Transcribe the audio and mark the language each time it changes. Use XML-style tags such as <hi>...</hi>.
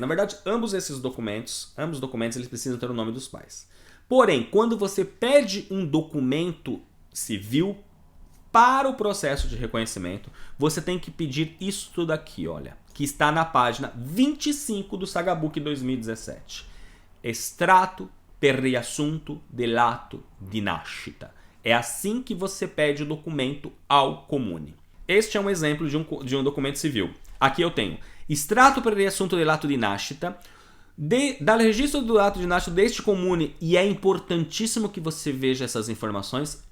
<pt>Na verdade, ambos os documentos, eles precisam ter o nome dos pais. Porém, quando você pede um documento civil para o processo de reconhecimento, você tem que pedir isso daqui, olha, que está na página 25 do Sagabook 2017.</pt> <it>Extrato per riassunto dell'atto di nascita.</it> <pt>É assim que você pede o documento ao comune. Este é um exemplo de um documento civil. Aqui eu tenho</pt> <it>extrato per riassunto dell'atto di nascita</it> <pt>Dá registro do ato de nascimento deste comune, e é importantíssimo que você veja essas informações.</pt>